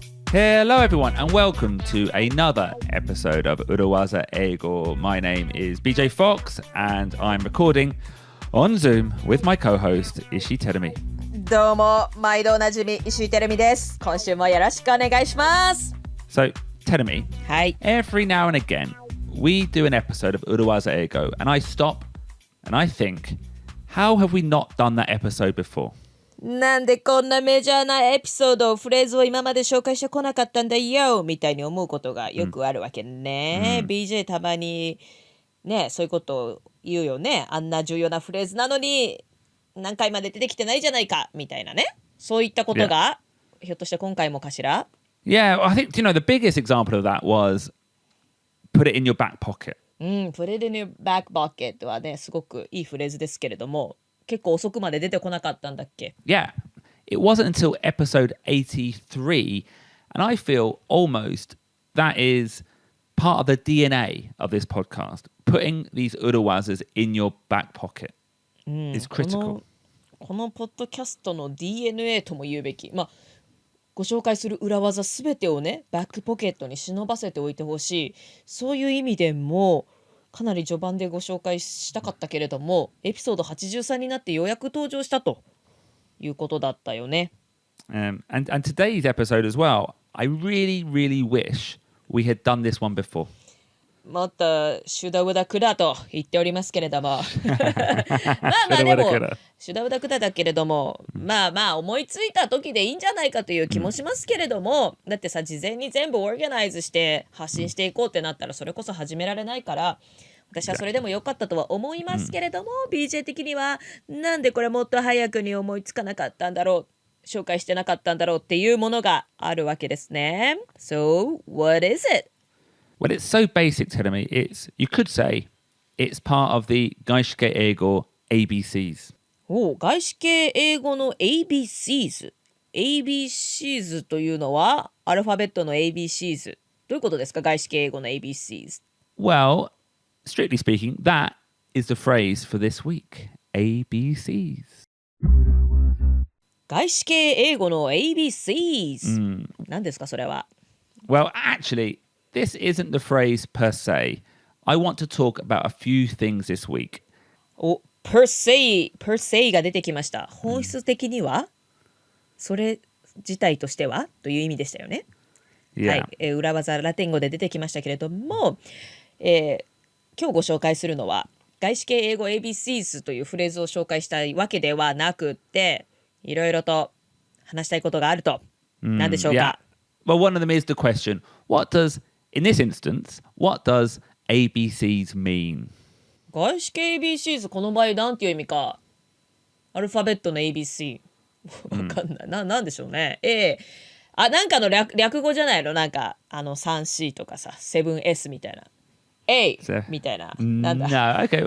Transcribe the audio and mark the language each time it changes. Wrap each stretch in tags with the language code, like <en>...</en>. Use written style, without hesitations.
<en>Hello everyone and welcome to another episode of 裏技英語. My name is BJ Fox and I'm recording on Zoom with my co-host Ishii Terumi.</en> <ja>どうも毎度おなじみ石井てるみです。今週もよろしくお願いします。</ja> <en>So Terumi,</en> <ja>はい。</ja> <en>every now and again we do an episode of 裏技英語 and I stop and I think, how have we not done that episode before?</en> <ja>なんでこんなメジャーなエピソード、フレーズを今まで紹介してこなかったんだよみたいに思うことがよくあるわけね。 BJ たまにね、そういうことを言うよね。あんな重要なフレーズなのに何回まで出てきてないじゃないかみたいなね。そういったことが、ひょっとして今回もかしら？</ja> <en>Yeah, I think, the biggest example of that was put it in your back pocket. Put it in your back pocket</en> <ja>はね、すごくいいフレーズですけれども、結構遅くまで出てこなかったんだっけ？</ja> <en>Yeah, it wasn't until episode 83, and I feel almost that is part of the DNA of this podcast. Putting these urawazas in your back pocket is critical.</en> <ja>このポッドキャストの DNA とも言うべき。ご紹介する裏技すべてをね、バックポケットに忍ばせておいてほしい。そういう意味でも、かなり序盤でご紹介したかったけれども、エピソード83になってようやく登場したということだったよね。</ja> <en>And today's episode as well, I really, really wish we had done this one before.</en> <ja>もっとシュダウダクダと言っておりますけれどもでもシュダウダクダだけれども、思いついた時でいいんじゃないかという気もしますけれども、だってさ、事前に全部オーガナイズして発信していこうってなったらそれこそ始められないから、私はそれでも良かったとは思いますけれども、BJ 的にはなんでこれもっと早くに思いつかなかったんだろう、紹介してなかったんだろうっていうものがあるわけですね。</ja> <en>So, what is it?Well, it's so basic, Terumi. You could say it's part of the 外資系英語 ABCs.</en> <ja>外資系英語の ABCs。ABCs というのはアルファベットの ABCs。どういうことですか、外資系英語の ABCs?</ja> <en>Well, strictly speaking, that is the phrase for this week. ABCs.</en> <ja>外資系英語の ABCs。何ですか、それは？</ja> <en>Well, actually,This isn't the phrase per se. I want to talk about a few things this week.</en> <ja>per se が出てきました。本質的には、それ自体としてはという意味でしたよね。</ja> <en>Yeah.</en> <ja>はい、裏技ラテン語で出てきましたけれども、今日ご紹介するのは外資系英語 ABCs というフレーズを紹介したいわけではなくて、いろいろと話したいことがあると。何でしょうか？</ja> <en>Well, one of them is the question, in this instance, what does ABCs mean?</en> <ja>外資系 ABCs この場合なんていう意味か。アルファベットの ABC わかんない、なんでしょうね。なんかの 略語じゃないの？なんか3C とかさ 7S みたいな A みたいな、なんだ</ja> <en>No, okay.</en>